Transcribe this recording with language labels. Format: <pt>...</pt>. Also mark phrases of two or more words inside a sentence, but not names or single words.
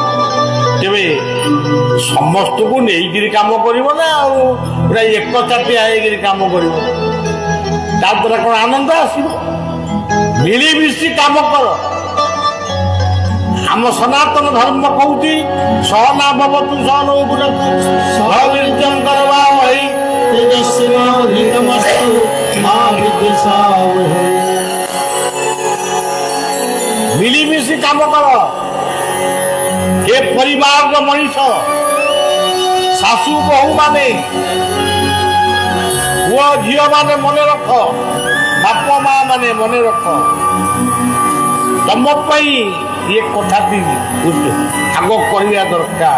<or>ତେବେ ସମସ୍ତଙ୍କୁ ନେଇକିରି କାମ କରିବ ନା ଆଉ ପୁରା ଏକଚାଟିଆ ହେଇକିରି କାମ କରିବ? ତା ଦ୍ୱାରା କ'ଣ ଆନନ୍ଦ ଆସିବ? ମିଳିମିଶି କାମ କର। ଆମ ସନାତନ ଧର୍ମ କହୁଛି</or> <sa>ସହନା ଭବତୁ ସହନୌ ଭୁନକ୍ତୁ ସହ ବୀର୍ଯ୍ୟଂ କରବାବହୈ तेजस्विनावधीतमस्तु मा विद्विषावहै।</sa> <or>ମିଳିମିଶି କାମ କର। ଏ ପରିବାରର ମଣିଷ ଶାଶୁ ବୋହୂ ମାନେ ପୁଅ ଝିଅ ମାନେ ମନେ ରଖ, ବାପ ମା ମାନେ ମନେ ରଖ, ତମ ପାଇଁ ଏ କଥାଟି ଆଗ କରିବା ଦରକାର।</or>